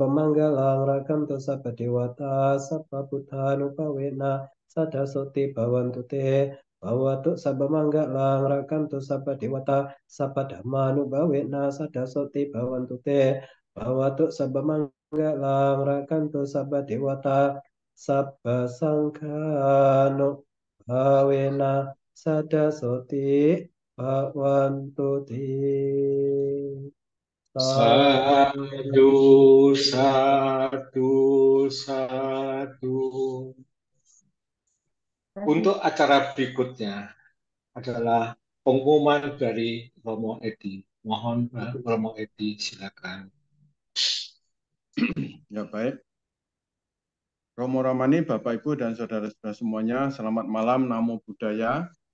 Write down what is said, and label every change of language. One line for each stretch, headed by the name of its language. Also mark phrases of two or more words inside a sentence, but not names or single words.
Pali: manggalang rakantu sabba dewata sabba buddhanupawena sada soti bhavantu te Bhavatu sabba manggalang rakantu sabba dewata sabba dhammanubhavena sada soti bhavantu te Bhavatu sabba manggalang rakantu sabba dewata sabba sangkhanu bhavena sada soti bhavantu te Sadu, sadu, sadu.
Indonesian: Untuk acara berikutnya adalah pengumuman dari Romo Edi. Mohon Romo Edi, silakan. Ya baik. Romo Ramani, Bapak Ibu dan saudara-saudara semuanya, selamat malam,
Pali: Namo Buddhaya.